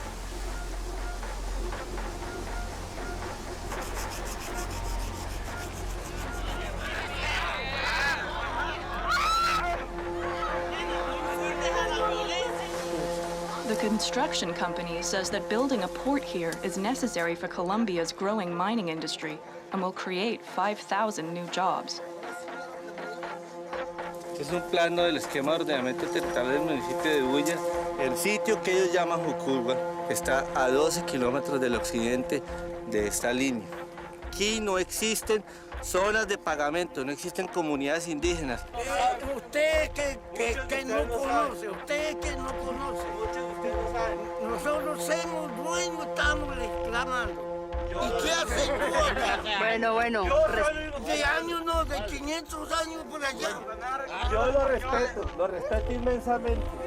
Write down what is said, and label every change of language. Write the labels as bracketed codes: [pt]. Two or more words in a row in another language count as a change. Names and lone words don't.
[en] The construction company says that building a port here is necessary for Colombia's growing mining industry and will create 5,000 new jobs. [es] Es un plano del esquema de ordenamiento territorial del municipio de Bulla. El sitio que ellos llaman Jucurba está a 12 kilómetros del occidente de esta línea. Aquí no existen zonas de pagamento, no existen comunidades indígenas. Usted que no conoce, usted que no conoce. Nosotros somos dueños, estamos reclamando. ¿Y qué hace tú? Bueno, bueno. De años, no, de 500 años por allá. Yo lo respeto inmensamente.